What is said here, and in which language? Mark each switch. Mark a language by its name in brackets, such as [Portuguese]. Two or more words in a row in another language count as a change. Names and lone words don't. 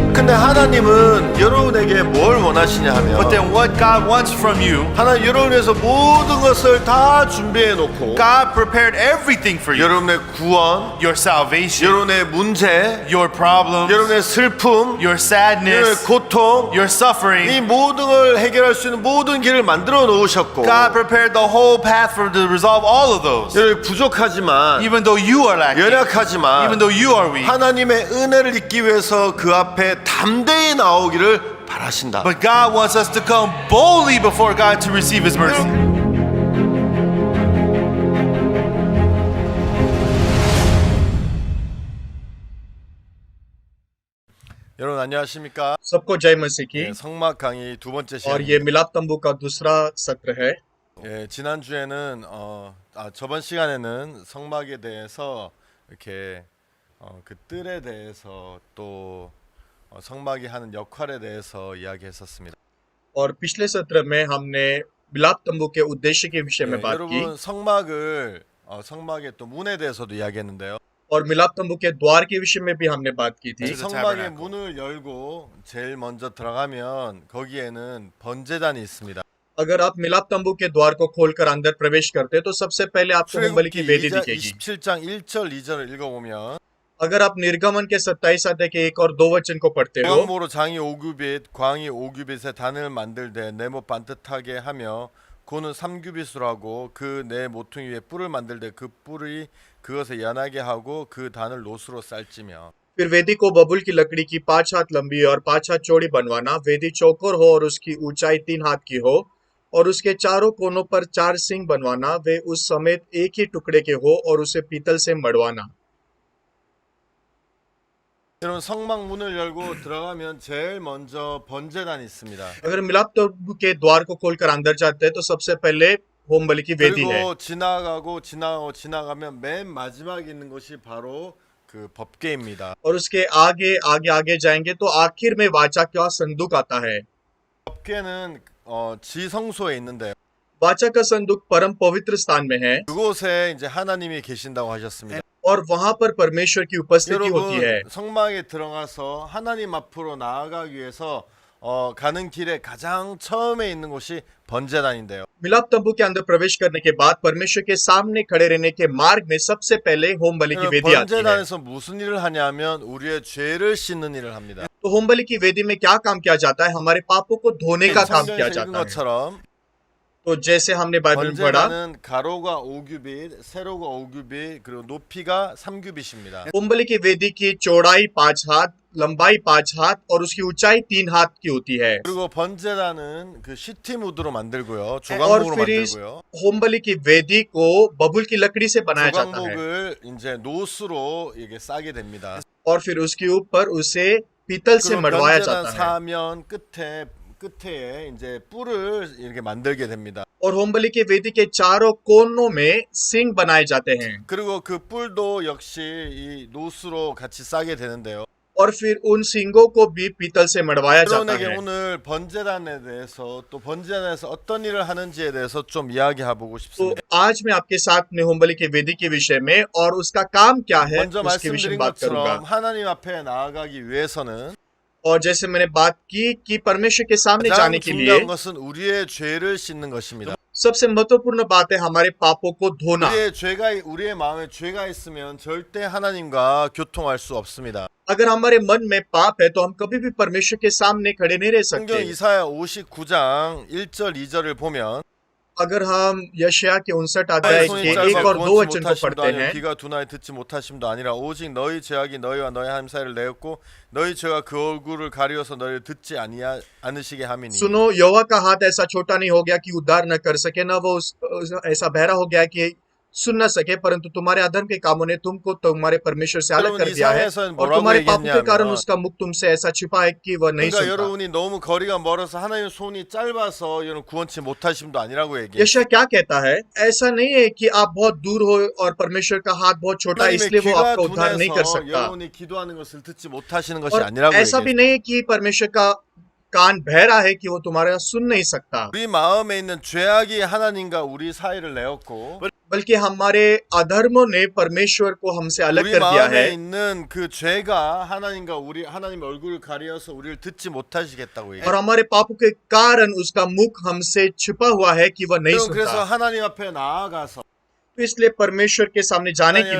[Korean] 그런데 하나님은 여러분에게 뭘 원하시냐 하면 [English] But then what God wants from you, [Korean] 하나님 여러분을 위해서 모든 것을 다 준비해 놓고 [English] God prepared everything for you. [Korean] 여러분의 구원, [English] Your salvation, [Korean] 여러분의 문제, [English] your problems, [Korean] 여러분의 슬픔, [English] your [Korean] 여러분의 [English] sadness, [Korean] 고통, [English] your suffering. [Korean] 이 모든 걸 해결할 수 있는 모든 길을 만들어 놓으셨고 [English] God prepared the whole path for to resolve all of those. [Korean] 여러분 부족하지만 [English] Even though you are lacking, [Korean] 연약하지만 [English] even though you are weak, [Korean] 하나님의 은혜를 입기 위해서 그 앞에 담대히 나오기를 바라신다. [English] but God wants us to come boldly before God to receive His mercy. [Korean] 여러분 안녕하십니까? [Hindi] सबको जय मसीह की। [Korean] 예, 성막 강의 두 번째 [Hindi] और ये [Korean] 시간. [Hindi] मिलाप तंबू का दूसरा सत्र है। [Korean] 예, 지난 주에는 저번 시간에는 성막에 대해서 이렇게 그 뜰에 대해서 또 성막이 하는 역할에 대해서 이야기했었습니다. [Hindi] और पिछले सत्र में हमने मिलाप तंबू के उद्देश्य के विषय में [Korean] 예, [Hindi] बात की [Korean] 여러분 성막을 성막의 또 문에 대해서도 이야기했는데요. [Hindi] और मिलाप तंबू के द्वार के विषय में भी हमने बात की थी। [Korean] 이 [English] to the [Korean] 성막의 [English] tabernacle. [Korean] 문을 열고 제일 먼저 들어가면 거기에는 번제단이 있습니다. [Hindi] अगर आप मिलाप तंबू के द्वार को खोलकर अंदर प्रवेश करते हैं तो सबसे पहले आपको होमबलि की [Korean] 출애굽기 [Hindi] वेदी दिखेगी। [Korean] 27장 1절 2절을 읽어보면 [Hindi] अगर आप निर्गमन के 27 अध्याय के 1 और 2 वचन को पढ़ते हो [Korean] 광모로 장이 5규빗 광이 5규빗에 단을 만들되 네모 반듯하게 하며 고는 3규빗으로 하고 그 네 모퉁이 위에 뿔을 만들되 그 뿔이 그것에 연하게 하고 그 단을 노수로 쌀찌며 [Hindi] फिर वेदी को बबुल की लकड़ी की 5 हाथ लंबी और 5 हाथ चौड़ी बनवाना। वेदी चौकोर हो और उसकी ऊंचाई 3 हाथ की हो और उसके चारों कोनों पर 4 सिंग बनवाना। वे उस समेत एक ही टुकड़े के हो और उसे पीतल से मड़वाना। [Korean] 여러분 성막 문을 열고 들어가면 제일 먼저 번제단이 있습니다. [Hindi] अगर मिलाप तंबू के द्वार को खोलकर अंदर जाते हैं तो सबसे पहले होम बलि की वेदी है [Korean] 그리고 지나가면 맨 마지막에 있는 것이 바로 그 법궤입니다. [Hindi] और उसके आगे आगे आगे जाएंगे तो आखिर में वाचा का संदूक आता है। [Korean] 법궤는 지성소에 있는데요. [Hindi] वाचा का संदूक परम पवित्र स्थान में है [Korean] 그곳에 이제 하나님이 계신다고 하셨습니다. [Hindi] और वहां पर परमेश्वर की उपस्थिति होती है। [Korean] 여러분 성막에 들어가서 하나님 앞으로 나아가기 위해서 가는 길에 가장 처음에 있는 곳이 번제단인데요. [Hindi] मिलाप तंबू के अंदर प्रवेश करने के बाद परमेश्वर के सामने खड़े रहने के मार्ग में सबसे पहले होम बलि की वेदी आती है। [Korean] 번제단에서 무슨 일을 하냐면 우리의 죄를 씻는 일을 합니다. [Hindi] तो होम बलि की वेदी में क्या काम किया जाता है? हमारे पापों को धोने का काम किया [Korean] 성경에서 읽은 [Hindi] जाता है। [Korean] 것처럼 [Hindi] तो जैसे हमने बाइबल में पढ़ा [Korean] 번제단은 가로가 5규빗, 세로가 5규빗, 그리고 높이가 3규빗입니다. [Hindi] होम बलि की वेदी की चौड़ाई 5 हाथ, लंबाई 5 हाथ और उसकी ऊंचाई 3 हाथ की होती है। [Korean] 그리고 번제단은 그 시티무드로 만들고요, 조각목으로 [Hindi] फिर इस [Korean] 만들고요. [Hindi] होम बलि की वेदी को बबुल की लकड़ी से बनाया जाता है [Korean] 조각목을 이제 노수로 이게 싸게 됩니다. [Hindi] और फिर उसके ऊपर उसे पीतल से [Korean] 그리고 [Hindi] मढ़वाया [Korean] 번제단 [Hindi] जाता है। [Korean] 사면 끝에 이제 뿔을 이렇게 만들게 됩니다. [Hindi] और होम बलि की वेदी के चारों कोनों में सिंग बनाए जाते हैं [Korean] 그리고 그 뿔도 역시 이 노수로 같이 싸게 되는데요. [Hindi] और फिर उन सिंगों को भी पीतल से मढ़वाया जाता [Korean] 여러분에게 [Hindi] है। [Korean] 오늘 번제단에 대해서 또 번제단에서 어떤 일을 하는지에 대해서 좀 이야기해보고 [Hindi] तो [Korean] 싶습니다. [Hindi] आज मैं आपके साथ में होम बलि की वेदी के विषय में और उसका काम क्या है [Korean] 먼저 [Hindi] उसके विषय में [Korean] 말씀드린 [Hindi] बात [Korean] 것처럼 [Hindi] करूंगा। [Korean] 하나님 앞에 나아가기 위해서는 [Hindi] और जैसे मैंने बात की कि परमेश्वर के सामने [Korean] 가장 [Hindi] जाने के लिए [Korean] 중요한 것은 우리의 죄를 씻는 것입니다. [Hindi] सबसे महत्वपूर्ण बात है हमारे पापों को धोना। [Korean] 우리의 마음에 죄가 있으면 절대 하나님과 교통할 수 없습니다. [Hindi] अगर हमारे मन में पाप है तो हम कभी भी परमेश्वर के सामने खड़े नहीं रह [Korean] 성경 [Hindi] सकते। [Korean] 이사야 59장 1절 2절을 보면 [Hindi] अगर हम यशाया के 59 अध्याय [Korean] 손이 [Hindi] के [Korean] 짧아 [Hindi] 1 और 2 [Korean] 구원치 [Hindi] वचन को [Korean] 못하심도 [Hindi] पढ़ते [Korean] 아니요 [Hindi] हैं [Korean] 귀가 둔하여 듣지 못하심도 아니라 오직 너희 죄악이 너희와 너희 하나님 사이를 내었고 너희 죄가 그 얼굴을 가리워서 너희를 듣지 않으시게 함이니 [Hindi] सुनो, यहोवा का हाथ ऐसा छोटा नहीं हो गया कि उद्धार न कर सके, न वो ऐसा बहरा हो गया कि सुन न सके, परंतु तुम्हारे अधर्म के कामों ने तुमको तुम्हारे परमेश्वर से अलग [Korean] 여러분 [Hindi] कर दिया है [Korean] 이사야에서는 [Hindi] और [Korean] 뭐라고 [Hindi] तुम्हारे पापों के कारण [Korean] 얘기했냐면 [Hindi] उसका मुख तुमसे ऐसा छिपा है कि वह नहीं [Korean] 그러니까 [Hindi] सुनता। [Korean] 여러분이 너무 거리가 멀어서 하나님 손이 짧아서 여러분 구원치 못하심도 아니라고 얘기해요. [Hindi] यशाया क्या कहता है? ऐसा नहीं है कि आप बहुत दूर हो और परमेश्वर का हाथ बहुत छोटा है [Korean] 하나님의 [Hindi] इसलिए वो [Korean] 귀가 [Hindi] आपका उद्धार नहीं कर [Korean] 둔해서 [Hindi] सकता। [Korean] 여러분이 기도하는 것을 듣지 못하시는 것이 [Hindi] और [Korean] 아니라고 [Hindi] ऐसा भी [Korean] 얘기해요. [Hindi] नहीं है कि परमेश्वर का कान बहरा है कि वो तुम्हारा सुन नहीं सकता। [Korean] 우리 마음에 있는 죄악이 하나님과 우리 사이를 내었고 [Hindi] बल्कि हमारे अधर्मों ने परमेश्वर को हमसे अलग [Korean] 우리 [Hindi] कर दिया [Korean] 마음에 [Hindi] है [Korean] 있는 그 죄가 하나님과 우리 하나님 얼굴을 가려서 우리를 듣지 못하시겠다고 얘기해요. [Hindi] और हमारे पापों के कारण उसका मुख हमसे छिपा हुआ है कि वह नहीं [Korean] 여러분, 그래서 [Hindi] सुनता। [Korean] 하나님 앞에 나아가서 [Hindi] तो इसलिए परमेश्वर के सामने जाने के